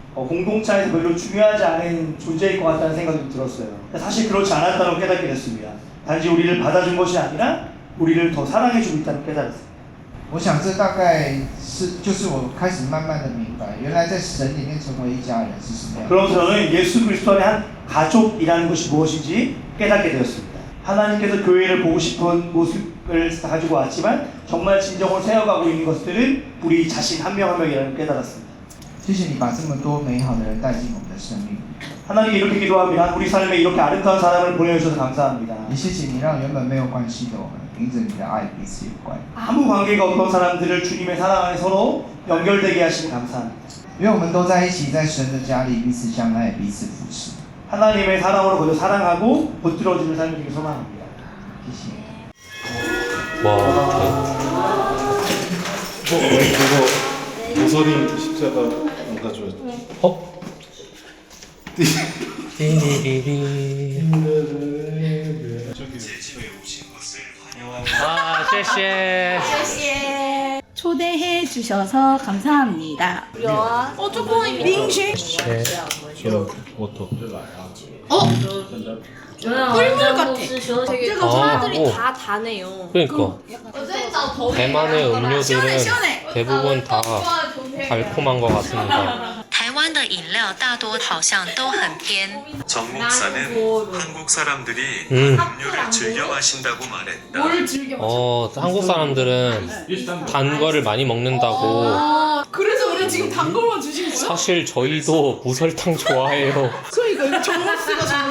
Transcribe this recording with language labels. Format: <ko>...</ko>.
<ko>공동체에서 별로 중요하지 않은 존재일 것 같다는 생각이 좀 들었어요. 사실 그렇지 않았다는 걸 깨닫게 됐습니다. 단지 우리를 받아준 것이 아니라 우리를 더 사랑해주고 있다는 걸 깨달았어요.</ko> <zh>我想这大概就是我开始慢慢的明白，原来在神里面成为一家人是什么样。</zh> <ko>그럼 저는 예수 그리스도 안에 한 가족이라는 것이 무엇인지 깨닫게 되었습니다. 하나님께서 교회를 보고 싶은 모습을 가지고 왔지만 정말 진정으로 세워가고 있는 것들은 우리 자신 한 명 한 명이라는 걸 깨달았습니다.</ko> <zh>谢谢你把这么多美好的人带进我们的生命。</zh> <ko>하나님께 이렇게 기도합니다. 우리 삶에 이렇게 아름다운 사람을 보내주셔서 감사합니다.</ko> <zh>也谢谢你让原本没有关系的我们，凭着你的爱彼此有关。</zh> <ko>아무 관계가 없던 사람들을 주님의 사랑 안에 서로 연결되게 하시니 감사합니다.</ko> <zh>愿我们都在一起，在神的家里彼此相愛，彼此扶持。</zh> <ko>하나님의 사랑으로 먼저 사랑하고 붙들어주는 삶을 되길 소망합니다.</ko> <zh>谢谢。</zh> <ko>그거 모서리 십자가 안 가져왔죠? 어? 띠리리리.</ko> <zh>아, 谢谢.</zh> <ko>초대해 주셔서 감사합니다. 조금</ko> <zh>빙슈.</zh> <ko>저는 워터. 꿀물 같아. 되게 아, 사람들이 오. 다 다네요. 그러니까 대만의 음료들은 대부분 다 달콤한 것 같습니다.</ko> <zh>台湾的饮料大多好像都很偏.</zh> <ko>정 목사는 한국 사람들이 음료를 즐겨 마신다고 말했다. 한국 사람들은 단 거를 많이 먹는다고. 그래서 우리 지금 단 걸만 주신 거야? 사실 저희도 무설탕 좋아해요. 그러니까 이거 정말 쓰가</ko>